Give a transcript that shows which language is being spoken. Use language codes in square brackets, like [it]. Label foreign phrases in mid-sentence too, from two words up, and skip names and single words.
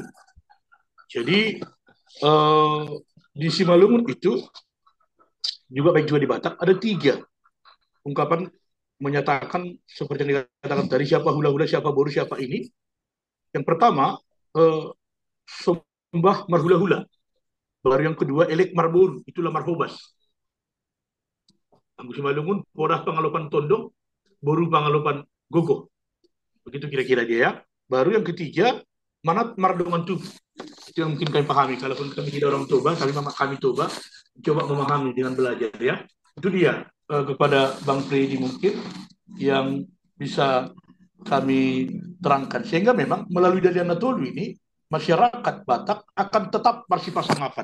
[id] Jadi di Simalungun itu juga baik juga di Batak ada 3 ungkapan menyatakan seperti yang dikatakan tadi, siapa hula-hula, siapa boru, siapa ini. Yang pertama [bbc] sembah marhula-hula. [id] Baru yang kedua [bbc] elek marboru, [id] itulah marhobas. [bts] Anggu Simalungun, podah pangalopan tondong, boru pangalopan gogo. [id] Begitu kira-kira dia ya. Baru yang ketiga, [bbc] manat mardongan tubuh. [id] Itu yang mungkin kami pahami. Kalaupun kami tidak orang Toba, kami Toba, coba memahami dengan belajar ya. Itu dia kepada Bang Freddy mungkin yang bisa kami terangkan. Sehingga memang melalui Dalian Natolu ini, masyarakat Batak akan tetap bersifat-sanggapan.